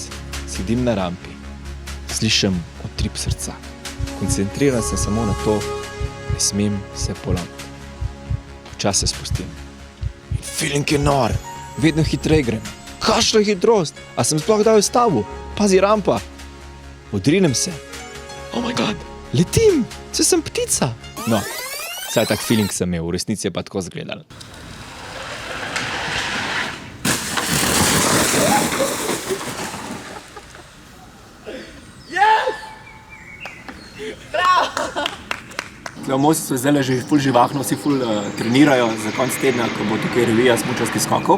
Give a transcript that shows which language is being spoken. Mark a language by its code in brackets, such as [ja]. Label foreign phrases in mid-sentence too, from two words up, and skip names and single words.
[sl] Sedim na rampi. Slišim utrip srca. Koncentriram se samo na to, ne smem se polomiti. Počasi se spustim. In feeling je nor. Vedno hitreje grem. Kakšna hitrost? A sem sploh dal stavu? Pazi, rampa. Odrinem se. [en] Oh my god, [sl] letim. Saj sem ptica. No, saj tak feeling sem imel, v resnici je pa tako izgledal. V Mostcu je zdaj že ful živahno, vsi ful trenirajo za konc tedna, ko bo tukaj revija smučarskih skokov.